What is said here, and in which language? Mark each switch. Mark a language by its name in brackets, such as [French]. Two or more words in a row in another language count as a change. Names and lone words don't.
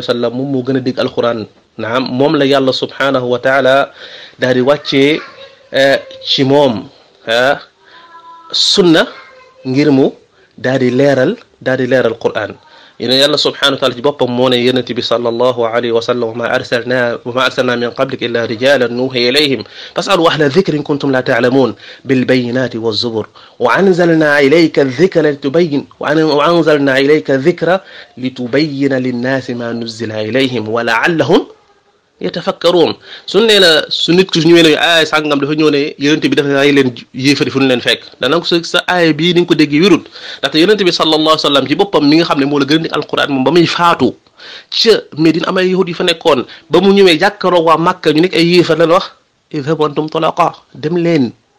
[Arabic] وسلم [Wolof] moom moo gën a dégg alquran naam moom la yàlla [Arabic] سبحانه وتعالى [Wolof] daal di wàccee ci moom sunna ngir mu daal di leeral quran yéen yàlla [Arabic] سبحانه وتعالى [Wolof] ci boppam moo ne yonent bi [Arabic] صلى الله عليه وسلم وما أرسلنا من قبلك إلا رجالا نوحي إليهم فاسألوا أهل الذكر إن كنتم لا تعلمون بالبينات والزبر وأنزلنا إليك الذكر لتبين للناس ما نزل إليهم ولعلهم يتفكرون [Wolof] su nee la su nit ki su ñëwee ne aaya sàngam dafa ñëw ne yonent bi dafa rey leen yéefari fu ñu leen fekk dana ko sa aaya bii ni nga ko déggee wérut ndaxte yonent bi [Arabic] صلى الله عليه وسلم [Wolof] ci boppam mi nga xam ne moo la gën a nekk alquran moom ba muy faatu ca Medine am ay yahud yi fa nekkoon ba mu ñëwee jàkkaaroo waa Makka ñu nekk ay yéefar lan wax [Arabic] اذهبوا أنتم الطلقاء [Wolof] dem leen